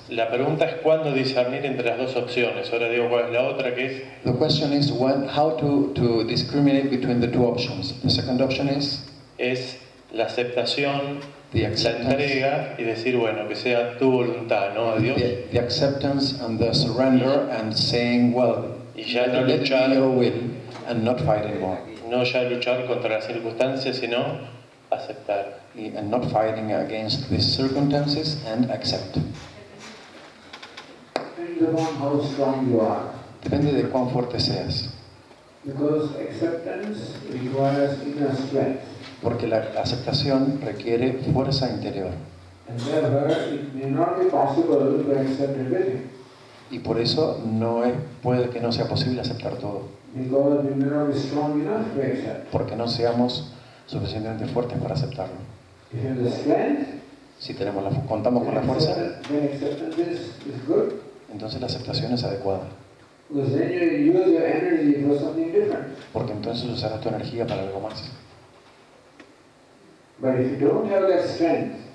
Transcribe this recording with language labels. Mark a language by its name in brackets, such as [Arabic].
[Spanish] la pregunta es cuándo discernir entre las dos opciones. Ahora digo cuál es la otra, que es [English] The question is how to discriminate between the two options. The second option is [Spanish] La aceptación, [English] the [Spanish] la [English] acceptance, [Spanish] entrega y decir, bueno, que sea tu voluntad, ¿no? A Dios. [English] the acceptance and the surrender and saying, well, [Spanish] Y ya no [English] let it be [Spanish] luchar, [English] your will and not fight anymore. [Spanish] no ya luchar contra las circunstancias, sino aceptar. [English] And not fighting against these circumstances and accept. Depends upon how strong you are. [Spanish] Depende de cuán fuerte seas. [English] Because acceptance requires inner strength. [Spanish] Porque la aceptación requiere fuerza interior. [English] And therefore, it may not be possible to accept everything. [Spanish] Y por eso puede que no sea posible aceptar todo. [English] Because we may not be strong enough to accept. [Spanish] Porque no seamos suficientemente fuertes para aceptarlo. [English] If you have the strength, [Spanish] Si contamos con la fuerza, [English] then acceptance is good. [Spanish] entonces la aceptación es adecuada. [English] Because then you use your energy for something different. [Spanish] Porque entonces usarás tu energía para algo más. [English] But if you don't have that strength,